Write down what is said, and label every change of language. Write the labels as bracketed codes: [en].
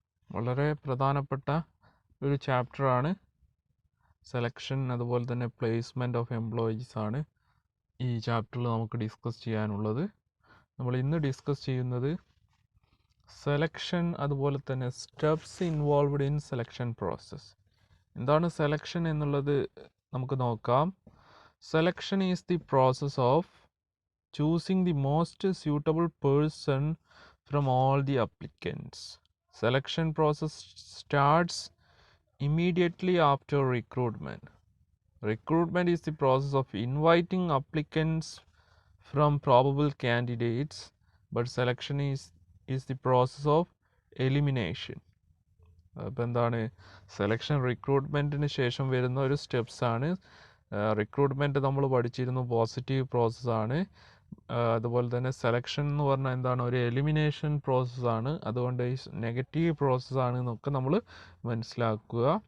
[ml] വളരെ പ്രധാനപ്പെട്ട ഒരു ചാപ്റ്ററാണ് സെലക്ഷൻ, അതുപോലെ തന്നെ പ്ലേസ്മെൻറ്റ് ഓഫ് എംപ്ലോയീസ് ആണ് ഈ ചാപ്റ്ററിൽ നമുക്ക് ഡിസ്കസ് ചെയ്യാനുള്ളത്. നമ്മൾ ഇന്ന് ഡിസ്കസ് ചെയ്യുന്നത് സെലക്ഷൻ, അതുപോലെ തന്നെ steps involved in selection process. എന്താണ് സെലക്ഷൻ എന്നുള്ളത് നമുക്ക് നോക്കാം. [en] Selection is the process of choosing the most suitable person from all the applicants. Selection process starts immediately after recruitment. Recruitment is the process of inviting applicants from probable candidates, but selection is the process of elimination. [ml] അപ്പോൾ എന്താണ് selection? റിക്രൂട്ട്മെൻറ്റിന് ശേഷം വരുന്ന ഒരു സ്റ്റെപ്സാണ്. Recruitment നമ്മൾ പഠിച്ചിരുന്നു, positive പ്രോസസ്സാണ്. അതുപോലെ തന്നെ സെലക്ഷൻ എന്ന് പറഞ്ഞാൽ എന്താണ്? ഒരു എലിമിനേഷൻ പ്രോസസ്സാണ്. അതുകൊണ്ട് ഈ നെഗറ്റീവ് പ്രോസസ്സാണ് എന്നൊക്കെ നമ്മൾ മനസ്സിലാക്കുക.